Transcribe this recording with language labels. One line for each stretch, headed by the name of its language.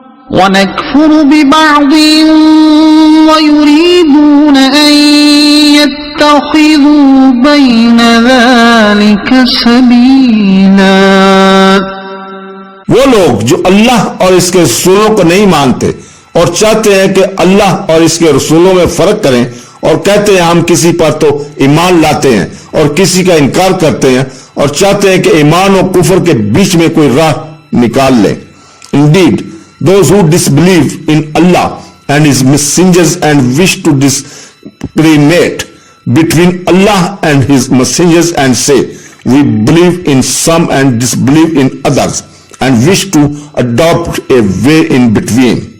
Arabic: ونكفر ببعض ويريدون أن يتخذوا بين ذلك سبيلا.
Urdu: وہ لوگ جو اللہ اور اس کے رسولوں کو نہیں مانتے اور چاہتے ہیں کہ اللہ اور اس کے رسولوں میں فرق کریں اور کہتے ہیں ہم کسی پر تو ایمان لاتے ہیں اور کسی کا انکار کرتے ہیں اور چاہتے ہیں کہ ایمان اور کفر کے بیچ میں کوئی راہ نکال لیں.
English: Indeed, those who disbelieve in Allah and His messengers and wish to discriminate between Allah and His messengers and say, we believe in some and disbelieve in others, and wish to adopt a way in between.